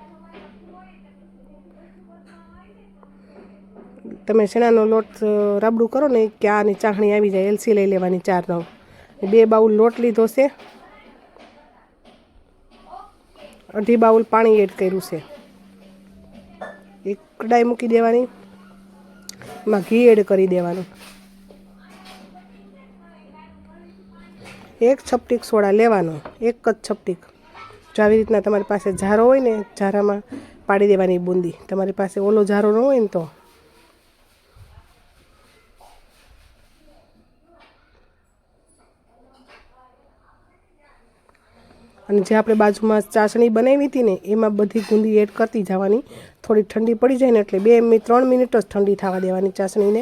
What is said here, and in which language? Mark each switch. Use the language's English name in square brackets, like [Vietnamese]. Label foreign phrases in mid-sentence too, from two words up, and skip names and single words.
[Gujarati] તમે ચણાનો લોટ રાબડું કરો ને કે આની ચાહણી આવી જાય, એલસી લઈ લેવાની 4 નંગ। 2 બાઉલ લોટ લીધો છે, 1/2 બાઉલ પાણી એડ કર્યું છે। એક કઢાઈ મૂકી દેવાની, એમાં ઘી એડ કરી દેવાનું। 1 છપટીક સોડા લેવાનો, 1 જ છપટીક। જો આવી રીતના તમારી પાસે ઝારો હોય ને, ઝારામાં પાડી દેવાની બૂંદી। તમારી પાસે ઓલો ઝારો ન હોય ને તો અને જે આપણે બાજુમાં ચાસણી બનાવી હતી ને એમાં બધી ગુંદી એડ કરતી જવાની। થોડી ઠંડી પડી જાય ને એટલે 2-3 મિનિટ જ ઠંડી થવા દેવાની ચાસણીને।